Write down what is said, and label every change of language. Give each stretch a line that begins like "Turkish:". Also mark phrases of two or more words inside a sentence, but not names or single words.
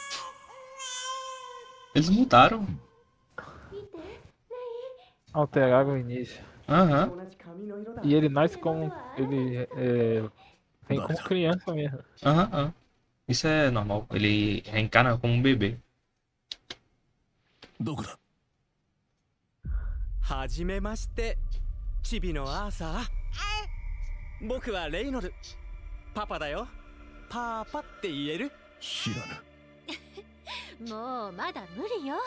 Portuguese: Eles mudaram. Alteraram o início. Aham. E ele nasce como. Ele vem como criança mesmo. Aham. Isso é normal. Ele reencarna como um bebê.
Japanese: どこだ。はじめまして、チビのアーサー。僕はレイノル。パパだよ。パパって言える？知らぬ。もうまだ無理よ。